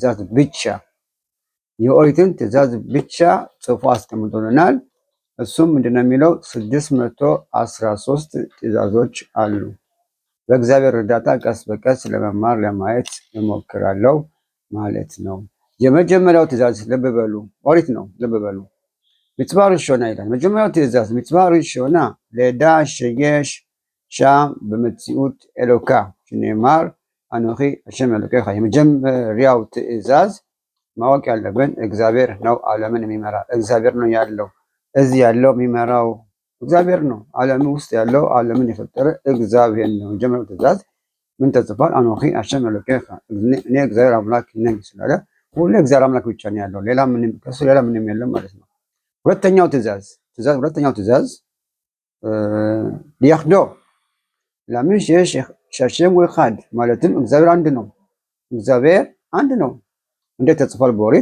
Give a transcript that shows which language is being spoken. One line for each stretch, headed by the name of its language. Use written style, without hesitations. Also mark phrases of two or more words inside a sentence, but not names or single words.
Amharic: ትእዛዝ ብቻ ጽፎ አስቀምጦልናል። እሱም ምንድነው የሚለው 613 ትእዛዞች አሉ። በእግዚአብሔር እርዳታ ቀስ በቀስ ለመማር ለማየት እሞክራለሁ ማለት ነው። የመጀመሪያው ትእዛዝ ልብ በሉ፣ ኦሪት ነው። ልብ በሉ
Hebrew: מצווה ראשונה
Amharic: ይላል። መጀመሪያው ትእዛዝ
Hebrew: מצווה ראשונה לדע שיש שם במציאות אלוקה שנאמר אנוכי השם אלוקיך።
Amharic: የመጀመሪያው ትእዛዝ ማወቅ ያለብን እግዚአብሔር ነው ዓለምን የሚመራ። እግዚአብሔር ነው ያለው፣ እዚህ ያለው የሚመራው እግዚአብሔር ነው። ዓለም ውስጥ ያለው ዓለምን የፈጠረ እግዚአብሔር ነው። የመጀመሪያው ትእዛዝ ምን ተጽፏል?
Hebrew: אנוכי השם אלוקיך፣
Amharic: እኔ እግዚአብሔር አምላክ ነኝ ስላለ ሁሉ እግዚአብሔር አምላክ ብቻ ነው ያለው፣ ከሱ ሌላ ምንም የለም ማለት ነው። ሁለተኛው ትእዛዝ
Hebrew: ליחדו לאמר שהשם אחד፣
Amharic: ማለትም እግዚአብሔር አንድ ነው። እንዴት ተጽፏል በኦሪት?